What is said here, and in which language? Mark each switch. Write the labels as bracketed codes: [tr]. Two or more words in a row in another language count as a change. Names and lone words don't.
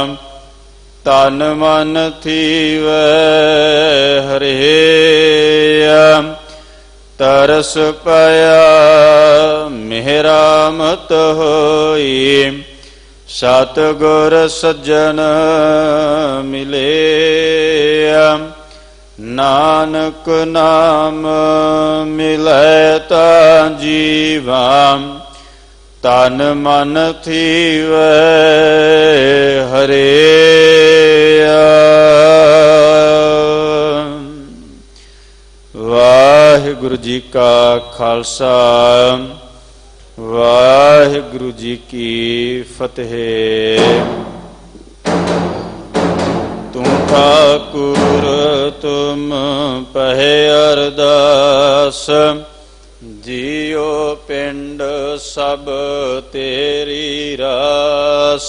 [pa] ਤਨ ਮਨ ਥੀਵੈ ਹਰਿਆ, ਤਰਸ ਪਇਆ ਮੇਰਾ ਮਤ ਹੋਈ। ਸਤਿਗੁਰ ਸੱਜਣ ਮਿਲਿਆ, ਨਾਨਕ ਨਾਮ ਮਿਲੈ ਤਾ ਜੀਵਾ ਤਨ ਮਨ ਥੀਵੈ ਹਰੇ। ਵਾਹਿਗੁਰੂ ਜੀ ਕਾ ਖਾਲਸਾ ਵਾਹਿਗੁਰੂ ਜੀ ਕੀ ਫਤਿਹ। ਤੁਮ ਠਾਕੁਰ ਤੁਮ ਪਹੇ ਅਰਦਾਸ ਜੀਓ ਪਿੰਡ ਸਬ ਤੇਰੀ ਰਾਸ।